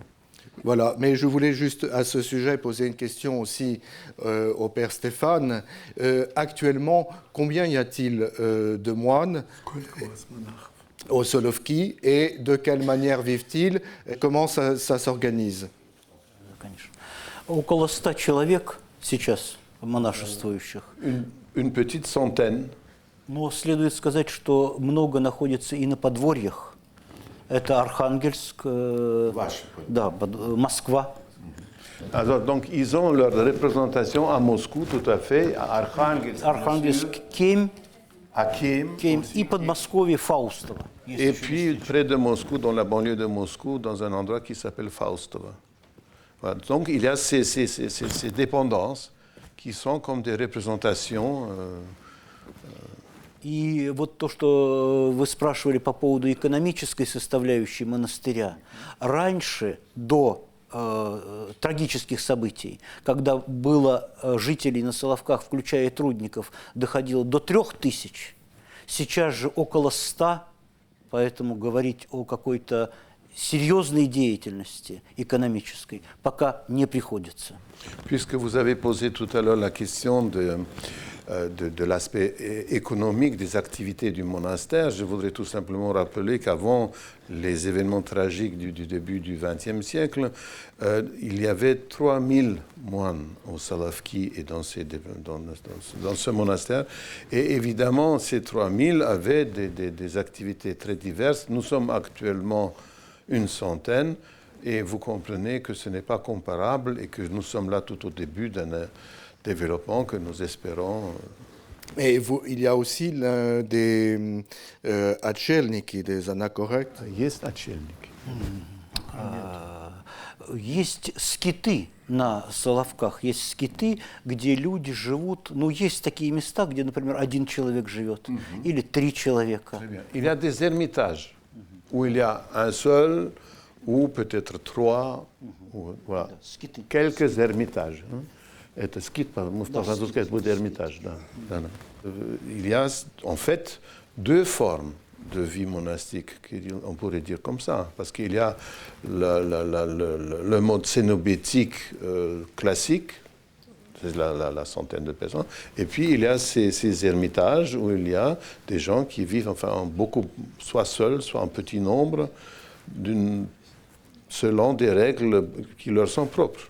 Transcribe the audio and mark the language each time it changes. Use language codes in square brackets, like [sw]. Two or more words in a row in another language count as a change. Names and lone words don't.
[fr] Voilà, mais je voulais juste à ce sujet poser une question aussi au père Stéphane. Actuellement, combien y a-t-il de moines au Solovki et de quelle manière vivent-ils? Comment ça s'organise? [ru] Около 100 человек сейчас монашествующих. [fr] Une petite centaine. [ru] Но следует сказать, что много находится и на подворьях. Это Архангельск, да, Москва. [fr] Alors, donc, ils ont leur représentation à Moscou, tout à fait, à Arkhangельsk. [ru] Arkhangельsk, Кемь, [fr] à Kiev. [ru] и Подмосковье, Фаустово. [fr] Et puis, près de Moscou, dans la banlieue de Moscou, dans un endroit qui s'appelle Faustovo. Voilà. Donc, il y a ces dépendances qui sont comme des représentations. [ru] И вот то, что вы спрашивали по поводу экономической составляющей монастыря. Раньше, до трагических событий, когда было жителей на Соловках, включая и трудников, доходило до 3000, сейчас же около 100, поэтому говорить о какой-то серьезной деятельности экономической пока не приходится. [fr] Puisque vous avez posé tout à l'heure la question de l'aspect économique des activités du monastère, je voudrais tout simplement rappeler qu'avant les événements tragiques du début du XXe siècle, il y avait 3000 moines au Solovki et dans ce monastère. Et évidemment, ces 3000 avaient des activités très diverses. Nous sommes actuellement une centaine. Et vous comprenez que ce n'est pas comparable et que nous sommes là tout au début d'un développement que nous espérons. Et il y a aussi des отшельники, des anachorètes. [ru] Есть отшельники. Есть скиты на Соловках, есть скиты, где люди живут, ну, есть такие места, где, например, 1 человек живет, или 3 человека. [fr] Il y a des ermitages où il y a un seul, ou peut-être 3, voilà. Quelques ermitages. [ru] Это скит, по-французски это будет эрмитаж. [fr] Il y a en fait 2 formes de vie monastique, on pourrait dire comme ça, parce qu'il y a le mode cénobétique classique, c'est la centaine de personnes, et puis il y a ces ermitages où il y a des gens qui vivent beaucoup, soit seuls, soit en petit nombre, selon des règles qui leur sont propres.